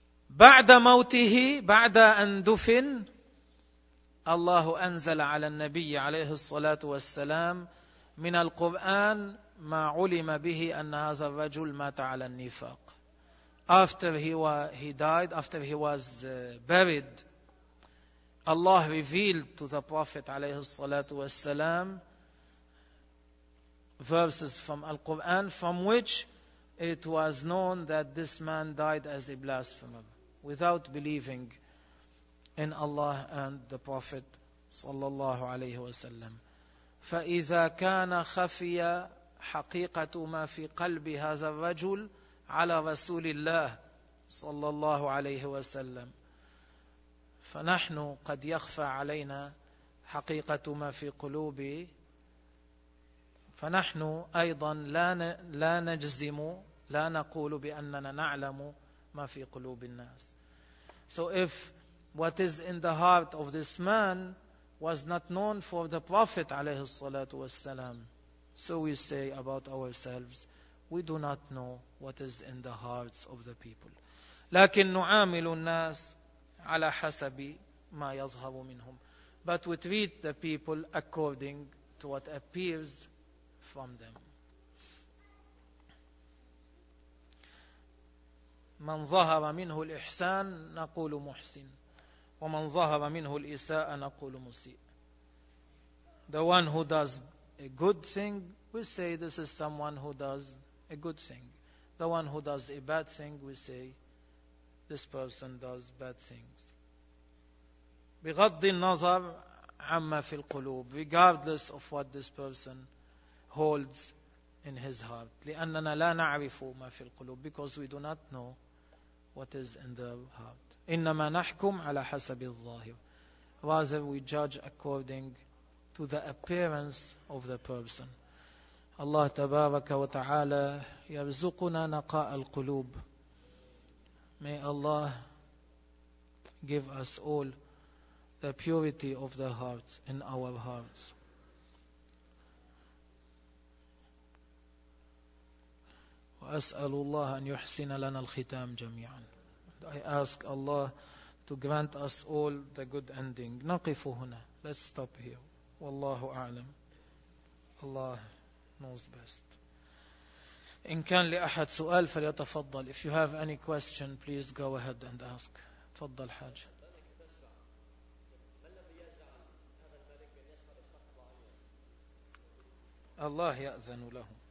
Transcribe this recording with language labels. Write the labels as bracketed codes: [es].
[ar] بعد موته بعد أن دفن الله أنزل على النبي عليه الصلاة والسلام من القرآن ما علم به أن هذا الرجل مات على النفاق. [en] After he died, after he was buried, Allah revealed to the Prophet [ar] عليه الصلاة والسلام [en] verses from Al-Quran from which it was known that this man died as a blasphemer, without believing in Allah and the Prophet [ar] صلى الله عليه وسلم. فإذا كان خفي حقيقة ما في قلب هذا الرجل على رسول الله صلى الله عليه وسلم, فنحن قد يخفى علينا حقيقة ما في قلوبه, فنحن أيضا لا نجزم, لا نقول بأننا نعلم ما في قلوب الناس. [en] So if what is in the heart of this man was not known for the Prophet [ar] عليه الصلاة والسلام, [en] so we say about ourselves, we do not know what is in the hearts of the people. [ar] لكن نعامل الناس على حسب ما يظهر منهم. [en] But we treat the people according to what appears from them. [ar] من ظهر منه الإحسان نقول محسن، ومن ظهر منه الإساءة نقول مسيء. [en] The one who does a good thing, we say this is someone who does a good thing. The one who does a bad thing, we say this person does bad things. [ar] بغض النظر عما في القلوب, [en] regardless of what this person holds in his heart. [ar] لأننا لا نعرف ما في القلوب, [en] because we do not know what is in their heart. [ar] إنما نحكم على حسب الظاهر. [en] Rather, we judge according to the appearance of the person. [ar] الله تبارك وتعالى يرزقنا نقاء القلوب. [en] May Allah give us all the purity of the heart in our hearts. [ar] وأسأل الله أن يحسن لنا الختام جميعا. [en] I ask Allah to grant us all the good ending. [ar] نقف هنا. [en] Let's stop here. [ar] والله أعلم. [en] Allah knows best. [ar] إن كان لأحد سؤال فليتفضل. [en] If you have any question, please go ahead and ask. [ar] تفضل حاج. الله يأذن له.